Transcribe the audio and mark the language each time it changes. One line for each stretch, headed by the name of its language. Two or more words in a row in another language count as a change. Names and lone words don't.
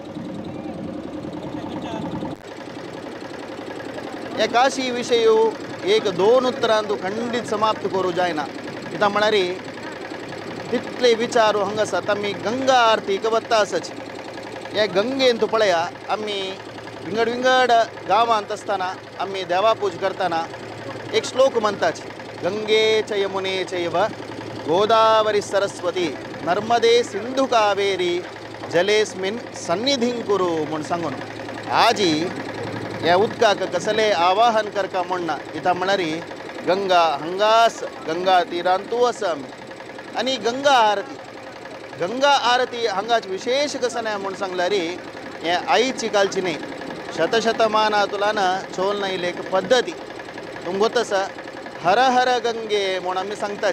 Konkani: हे काशी विशय एक 2 उतरांत खंडीत समाप्त करूं जायना. कित्याक म्हळ्यार तितले विचार हांगासर आमी गंगा आरतीक वता आसाची. हे गंगेन तूं पळया आमी विंगड विंगड गांवांत आसतना आमी देवा पूज करतना एक श्लोक म्हणटाच
Sanskrit: गंगे च यमुने चैव गोदावरी सरस्वती नर्मदे सिंधु कावेरी जलेस्मिन सन्निधिं कुरु
Konkani: म्हणून सांगून आजी ह्या उदकाक कसले आवाहन करका म्हणना. इता म्हळ्यार गंगा हांगास गंगा तिरांतू आसा आमी आनी गंगा आरती हांगाच विशेष कसं नाही म्हणून सांगल्यार हे आईची कालची न्ही शतशतमाना तुलान चोल येयले एक पद्दती तुमकां गोत आसा
Sanskrit: हर हर गंगे
Konkani: म्हणून आमी सांगताच.